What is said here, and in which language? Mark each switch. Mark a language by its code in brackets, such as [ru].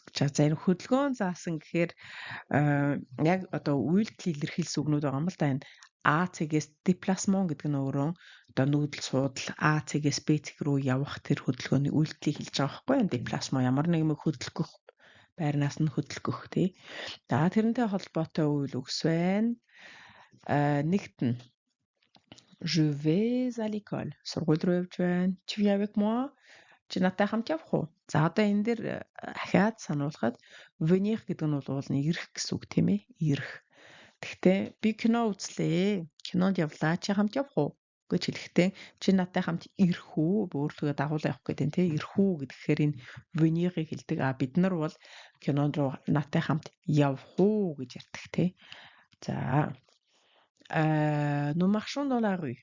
[mn] За энэ хөдөлгөөн заасан гэхээр яг одоо үйлдэл илэрхийлсэн үгнүүд байгаа юм л да энэ А цэгээс déplacement гэдэг нь өөрөө одоо нүүдэл суудал А цэгээс Б цэг рүү явах тэр хөдөлгөөний үйлдэлийг хэлж байгаа байхгүй юу? Déplacement ямар нэг юм хөдөлгөх байрнаас нь хөдөлгөх тий. За тэрнтэй холбоотой үйл үгс байна. Нэгт нь [fr] Je vais à l'école. [mn] Сургууль руу явж байна. [fr] Tu viens avec moi? [mn] Чи надтай хамт явах уу? За одоо энэ дээр ахаад сануулхад venir гэдэг нь бол ирэх гэсэн үг тийм ээ. Ирэх. Гэхдээ би кино үзлээ. Кинонд явлаа. Чи хамт явах уу? Гэж хэлэхдээ чи надтай хамт ирэх үү? Өөрлөгөө дагуулаа явах гэдэг нь тийм ирэх үү гэхээр энэ venir-ыг хэлдэг. А бид нар бол кинонд руу надтай хамт явах уу гэж ярьдаг тийм. [fr] За nous marchons dans la rue.